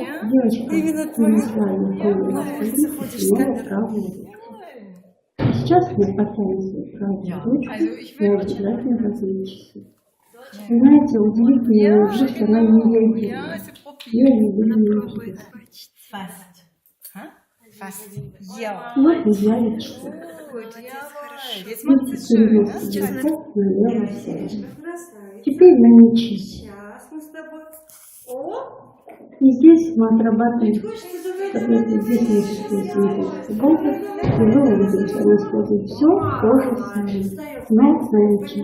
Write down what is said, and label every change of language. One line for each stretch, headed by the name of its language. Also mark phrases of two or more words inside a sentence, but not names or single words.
Russian: девочка Именно принесла твою. мне На улице ходишь с камерой. правую руку. И сейчас я потяну свою правую ручку и обязательно разные часы. Вы знаете, удивительная жизнь, она не реагирует. Я не буду
German: Fast. Fast. Ja.
Russian: вот взяли часы.
German: Gut, jawohl. Jetzt
Russian: И
German: macht es schön. Ne?
Russian: переносим налево вправо. Красавица. Теперь на мечи. Сейчас мы с тобой. О! И здесь мы отрабатываем, Хочется задать когда здесь мы используем базу, и мы увидим, что мы используем все то же самое, но на мечи.